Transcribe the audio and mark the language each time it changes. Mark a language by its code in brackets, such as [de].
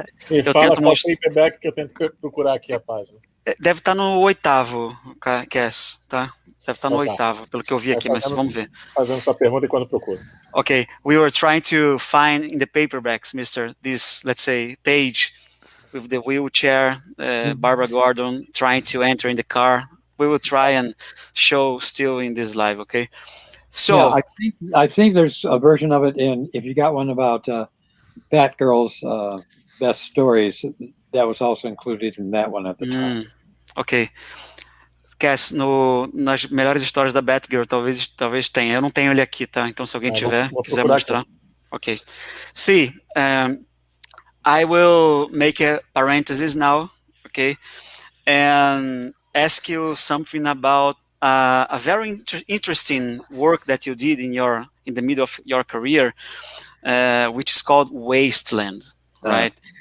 [pt] Me fala qual paperback que eu tento procurar aqui a página. Deve estar no 8º, Cass, tá? Deve estar no 8º, pelo que eu vi aqui, mas vamos ver. Fazendo sua pergunta enquanto procuro. [en] Okay, we were trying to find in the paperbacks, this, let's say, page with the wheelchair, Barbara Gordon trying to enter in the car. We will try and show still in this live, okay? So yeah, I think there's a version of it if you got one about Batgirl's best stories, that was also included in that one at the time. Okay. [pt] Cass, nas melhores histórias da Batgirl, talvez tenha. Eu não tenho ele aqui, tá? Então se alguém tiver, quiser mostrar. Ok. [en] See, I will make a parenthesis now, okay, and ask you something about a very interesting work that you did in the middle of your career, which is called Wasteland, right?